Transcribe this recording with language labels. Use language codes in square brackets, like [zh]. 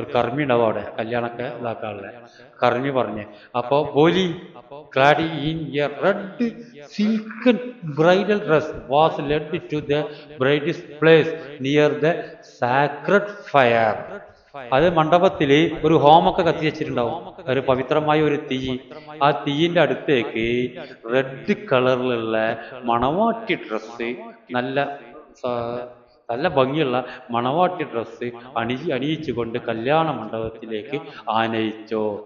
[ml] ഒരു കർമ്മി ഉണ്ടാവും അവിടെ, കല്യാണമൊക്കെ ഇതാക്കാനുള്ള കർമ്മി പറഞ്ഞു. [en] അപ്പൊ Bholi clad in a red silken bridal dress was led to the bride's place near the sacred fire. [ml] അത് മണ്ഡപത്തിൽ ഒരു ഹോമൊക്കെ കത്തി വെച്ചിട്ടുണ്ടാവും, ഒരു പവിത്രമായ ഒരു തീ. ആ തീയിന്റെ അടുത്തേക്ക് റെഡ് കളറിലുള്ള മണവാട്ടി ഡ്രസ്സ്, നല്ല ഭംഗിയുള്ള മണവാട്ടി ഡ്രസ്സ് അണിയിച്ചുകൊണ്ട് കല്യാണ മണ്ഡപത്തിലേക്ക് ആനയിച്ചു.